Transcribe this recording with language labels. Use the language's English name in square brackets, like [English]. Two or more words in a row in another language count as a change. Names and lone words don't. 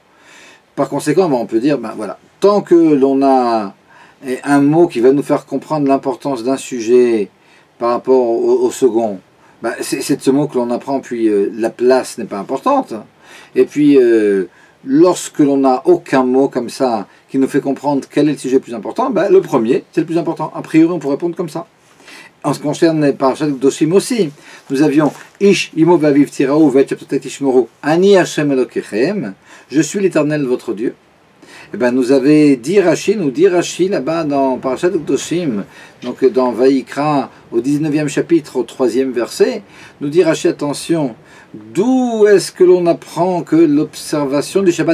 [French] Par conséquent, on peut dire, voilà, tant que l'on a un mot qui va nous faire comprendre l'importance d'un sujet par rapport au second, c'est de ce mot que l'on apprend, puis la place n'est pas importante. Et puis, lorsque l'on n'a aucun mot comme ça qui nous fait comprendre quel est le sujet le plus important, le premier, c'est le plus important. A priori, on pourrait répondre comme ça. En ce qui concerne les Parashat Kedoshim aussi, nous avions [Hebrew] איש אמו ואביו תיראו ואת שבתותי תשמרו אני השם אלוקיכם, [French] je suis l'Éternel votre Dieu. Nous avait dit Rashi là-bas dans Parashat Kedoshim, donc dans Vaïkra, au 19e chapitre, au 3e verset, nous dit Rashi, attention, d'où est-ce que l'on apprend que l'observation du Shabbat